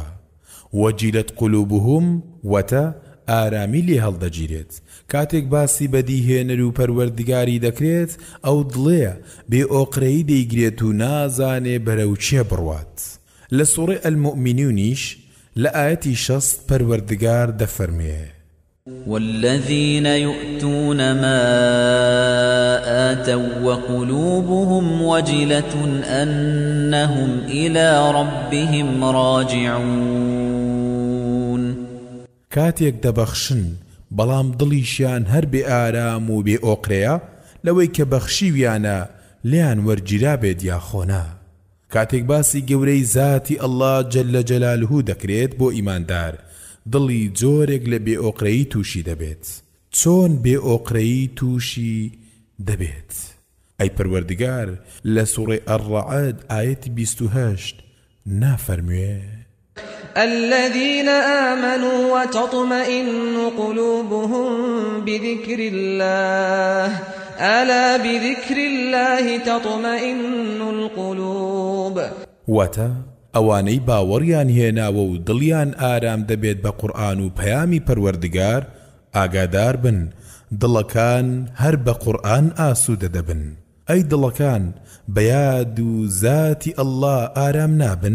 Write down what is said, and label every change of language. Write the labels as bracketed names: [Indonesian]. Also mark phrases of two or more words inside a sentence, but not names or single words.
[Arabic] وەجیلەت قولوبهم [Central Kurdish] وەتە ئارامی لێ هەڵدەگیرێت. کاتێک باسی بەدیهێنەر و پەروەردگاری دەکرێت ئەو دڵێ بێئۆقرەیی دەیگرێت و نازانێ بەرەو چێ بڕوات. لە سوورەی ئەلمؤمنونیش لە ئاەتی 60 پەروەردگار دەفەرمێ: [Arabic] والذين يؤتون ما آتوا وقلوبهم وجلة أنهم إلى ربهم راجعون. [Central Kurdish] کاتێک دەبەخشن بەڵام دڵیشیان هەر بێ ئارام و بێ ئۆقرەیە لەوەی کە بەخشیویانە لیان وەرگیرا بێت یا خۆنا. کاتێک باسی گەورەی زاتی ئەڵڵا [Arabic] جەلە جەلالهو [Central Kurdish] دەکرێت بۆ ئیماندار دڵی جۆرێک لە بێ ئۆقرەیی تووشی دەبێت. چۆن بێ ئۆقرەیی تووشی دەبێت؟ ئەی پەروەردگار لە سوورەی ئەڕەعەد ئایەتی 28 نافەرموێ: [Arabic] الذين آمنوا وتطمئن قلوبهم بذكر الله ألا بذكر الله تطمئن القلوب. [Central Kurdish] واتا ئەوانەی باوەڕیان هێناوە و دڵیان ئارام دەبێت بە قورئان و پەیامی پەروەردگار ئاگادار بن دڵەکان هەر بە قورئان ئاسوودە دەبن. ئەی دڵەکان بە یاد و زاتی ئەڵڵا ئارام نابن؟